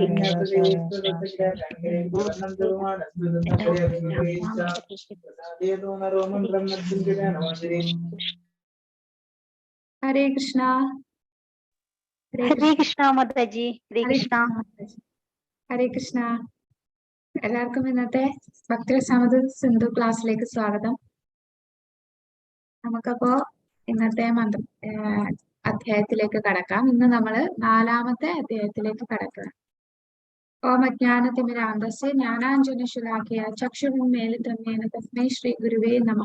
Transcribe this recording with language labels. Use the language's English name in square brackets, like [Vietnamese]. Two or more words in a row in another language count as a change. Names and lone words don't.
[Sanskrit] हरे कृष्णा हरे कृष्ण माताजी हरे कृष्ण हरे कृष्ण [Malayalam] എല്ലാവർക്കും ഇന്നത്തെ ഭക്തിരസാമത് സിന്ധു ക്ലാസ്സിലേക്ക് സ്വാഗതം. നമുക്കപ്പോ ഇന്നത്തെ അധ്യായത്തിലേക്ക് കടക്കാം. ഇന്ന് നമ്മൾ 4-ാമത്തെ അധ്യായത്തിലേക്ക് കടക്കുക. [Sanskrit] ഓം അജ്ഞാനതിമിരാന്തസ്യ ജ്ഞാനാഞ്ജനശലാഖയ ചക്ഷുരുന്മീലിതം തസ്മൈ ശ്രീ ഗുരുവേ നമഃ.